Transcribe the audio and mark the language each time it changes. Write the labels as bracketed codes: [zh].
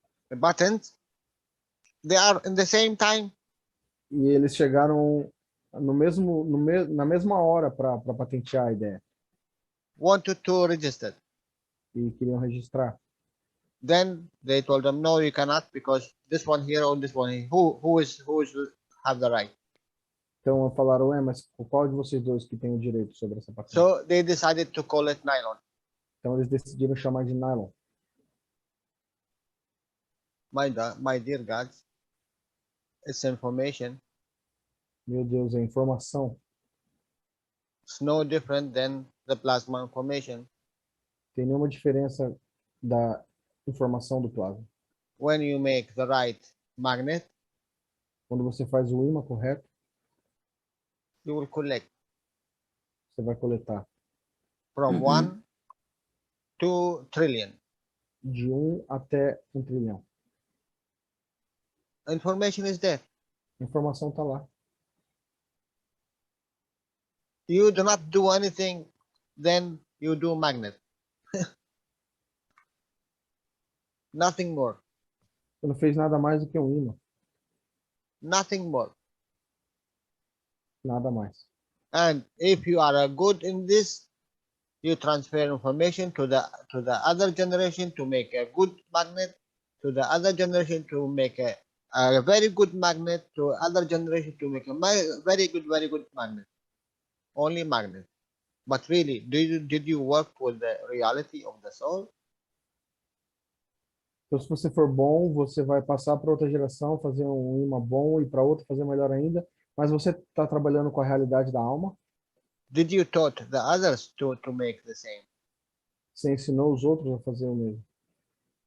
[en] the buttons, they are in the same time. [pt] E eles chegaram na mesma hora para patentear a ideia [en] Wanted to register. [pt] e queriam registrar. [en] Then they told them, no, you cannot, because this one here or this one here, who is have the right. [pt] Então falaram, mas qual de vocês dois que tem o direito sobre essa patente? [en] So they decided to call it nylon. [pt] Então eles decidiram chamar de nylon. [en] My dear gods, it's information. [pt] Meu Deus, é informação. [en] It's no different than the plasma information. [pt] Tem nenhuma diferença da informação do plasma. [en] When you make the right magnet, [pt] Quando você faz o ímã correto, [en] you will collect [pt] você vai coletar [en] from 1 to trillion. [pt] de 1 até 1 trilhão. [en] Information is there. [pt] A informação está lá. [en] You do not do anything, then you do magnet. Nothing more. [pt] Você não fez nada mais do que um ímã. [en] Nothing more. [pt] Nada mais. [en] And if you are good in this, you transfer information to the other generation to make a good magnet, to the other generation to make a very good magnet, to other generation to make a very good magnet. Only magnet. But really, did you work with the reality of the soul? [pt] Então, se você for bom, você vai passar para outra geração, fazer um imã bom e para outra fazer melhor ainda. Mas você está trabalhando com a realidade da alma? [en] Did you taught the others to make the same? [pt] Você ensinou os outros a fazer o mesmo? Você ensinou? Ele está perguntando, né?